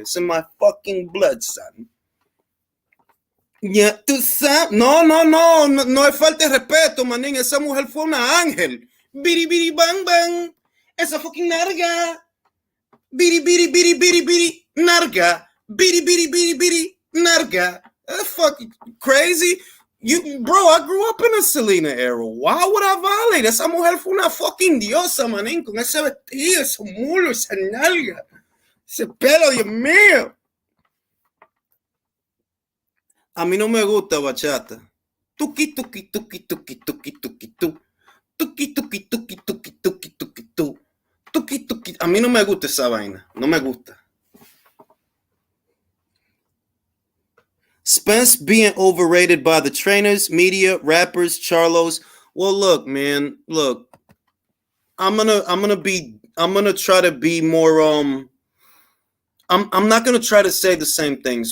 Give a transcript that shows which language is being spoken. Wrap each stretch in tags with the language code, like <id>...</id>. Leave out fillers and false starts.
<en>It's in my fucking blood, son.</en> <es>Ya tú sabes, no es falta de respeto, manín. Esa mujer fue una ángel. Biri biri bang bang, esa fucking narga. Biri biri biri biri biri narga. Bidi bidi bidi bidi narga.</es> <en>That's fucking crazy. Bro, I grew up in a Selena era. Why would I violate?</en> <es>Esa mujer fue una fucking diosa, manín, con ese vestido, ese mulo, esa nalga, ese pelo, Dios mío. A mí no me gusta bachata. Tuki tuki tuki tuki tuki tuki tu. Tuki tuki tuki tuki tuki tuki tu. Tuki tuki. A mí no me gusta esa vaina. No me gusta.</es> <en>Spence being overrated by the trainers, media, rappers, Charlos. Well, look, man. Look, I'm gonna try to be more. I'm not gonna try to say the same things.</en>